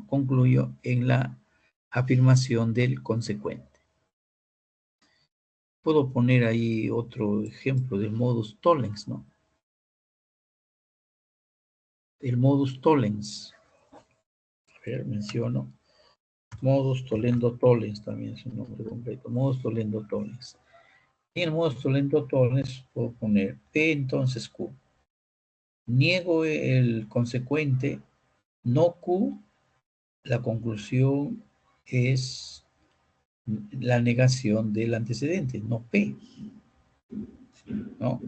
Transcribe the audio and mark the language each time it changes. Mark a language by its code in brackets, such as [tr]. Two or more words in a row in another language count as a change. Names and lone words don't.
[es] Concluyo en la afirmación del consecuente. Puedo poner ahí otro ejemplo del [la] modus tollens, [es] ¿no? [la] El modus tollens. [es] A ver, menciono. [la] Modus tollendo tollens [es] también es un nombre completo. [la] Modus tollendo tollens. [es] En el [la] modus tollendo tollens [es] puedo poner P entonces Q. Niego el consecuente, no Q, la conclusión es la negación del antecedente, no P, ¿no?